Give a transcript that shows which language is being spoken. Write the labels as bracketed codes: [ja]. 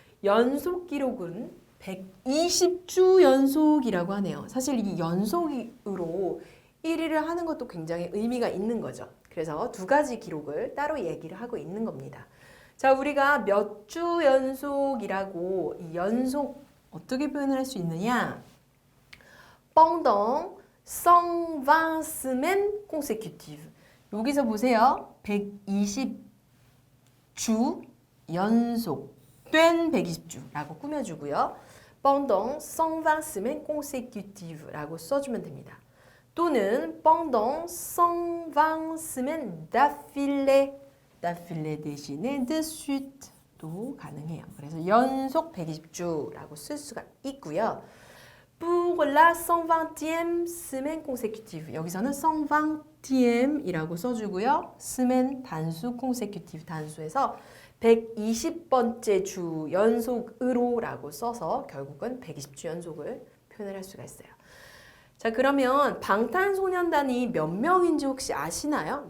[ko] 연속 기록은 120주 연속이라고 하네요. 사실 이 연속으로 1위를 하는 것도 굉장히 의미가 있는 거죠. 그래서 두 가지 기록을 따로 얘기를 하고 있는 겁니다. 자, 우리가 몇 주 연속이라고 이 연속 어떻게 표현을 할 수 있느냐? [fr] pendant 120 semaines consécutives. [ko] 여기서 보세요. 120주 연속 된 120주라고 꾸며주고요. [fr] pendant 120 semaines consécutives [ko] 라고 써주면 됩니다. 또는 [fr] pendant 120 semaines d'affilée. [ko] d'affilée 대신에 [fr] de suite [ko] 도 가능해요. 그래서 연속 120주라고 쓸 수가 있고요. [fr] Pour la 120e semaine consécutive. [ko] 여기서는 120이라고 써주고요. semaine 단수, consécutive 단수에서 120번째 주 연속으로 라고 써서 결국은 120주 연속을 표현을 할 수가 있어요. 자, 그러면 방탄소년단이 몇 명인지 혹시 아시나요?